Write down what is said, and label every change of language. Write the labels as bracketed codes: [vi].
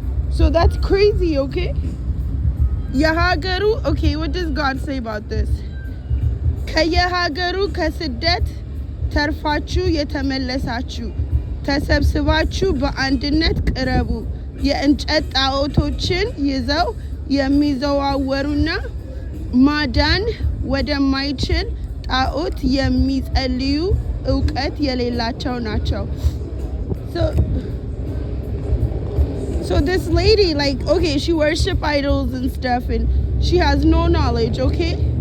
[en] So that's crazy, okay? Yahagaru, okay, what does God say about this? [am] ከየሀገሩ ከስደት ተርፋችሁ የተመለሳችሁ ተሰብስባችሁ በአንድነት ቅረቡ። የእንጨት ጣዖቶችን ይዘው የሚዘዋወሩና ማዳን ወደማይችል ጣዖት የሚጸልዩ እውቀት የሌላቸው ናቸው። [en] So this lady, like, okay, she worship idols and stuff, and she has no knowledge, okay?